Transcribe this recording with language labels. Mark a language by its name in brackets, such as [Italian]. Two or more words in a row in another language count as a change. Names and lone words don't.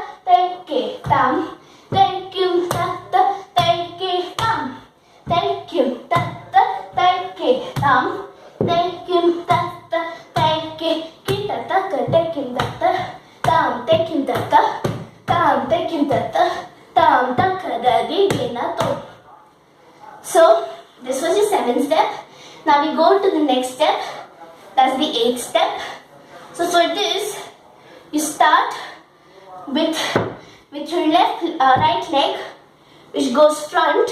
[English] tai, ke, tam, tai, kyum, ta, tai, ke, tam, tai, kyum, ta, tai, ke, tam, tai, kyum, ta, tai, ke, kita, ta, ka, tai, kyum, ta, tam, tai, kyum, ta, tam, tai, kyum, ta, tam, ta, ka, da, di, ge, na, to. So, this was your 7th step. Now we go to the next step. That's the 8th step. So for this, you start with your right leg, which goes front.